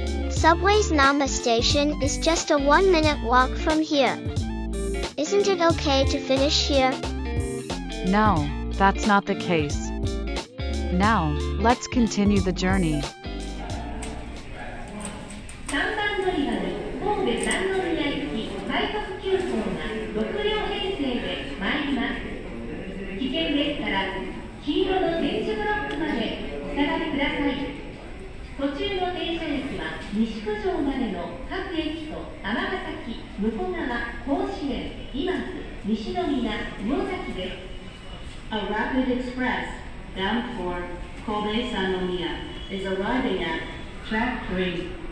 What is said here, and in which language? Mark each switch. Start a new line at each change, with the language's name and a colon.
English: Subway's Namba Station is just a 1-minute walk from here. Isn't it okay to finish here? No, that's not the case. Now, let's continue the journey.
Japanese: 3番乗り場に神戸三宮行き快速急行が6両編成で参ります。危険ですから黄色の点字ブロックまでお下がりください。途中の停西九条までの各駅と尼崎、向川、甲子園、今津、西宮、魚崎です。
English: A rapid express bound for Kobe Sanomiya is arriving at track 3.